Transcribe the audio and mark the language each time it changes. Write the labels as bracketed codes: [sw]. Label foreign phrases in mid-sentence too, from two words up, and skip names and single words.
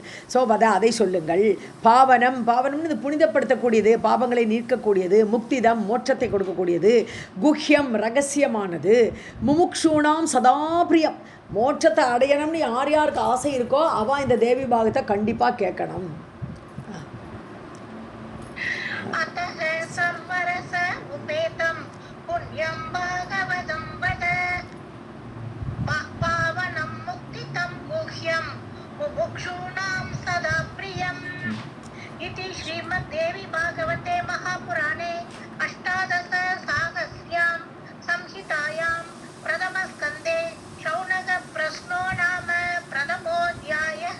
[ta] ஸோ அதை சொல்லுங்கள். பாவனம்னு இது புனிதப்படுத்தக்கூடியது, பாவங்களை நீக்கக்கூடியது. முக்திதம் மோட்சத்தை கொடுக்கக்கூடியது. குஹ்யம் ரகசியமானது. [sa] मुमुक्षूणां सदाप्रियम् [ta] மோட்சத்தை அடையணும்னு யாருக்கு ஆசை இருக்கோ அவன் இந்த தேவி பாகவத்தை கண்டிப்பாக கேட்கணும். [sa] पुण्यं भागवतं वद पावनं मुक्तितं गुह्यं मुमुक्षूणां सदा प्रियम्. इति श्रीमद्देवी भागवते महापुराणे अष्टादशसाहस्र्यां संहितायां प्रथमस्कन्धे शौनकप्रश्नो नाम प्रथमोऽध्यायः.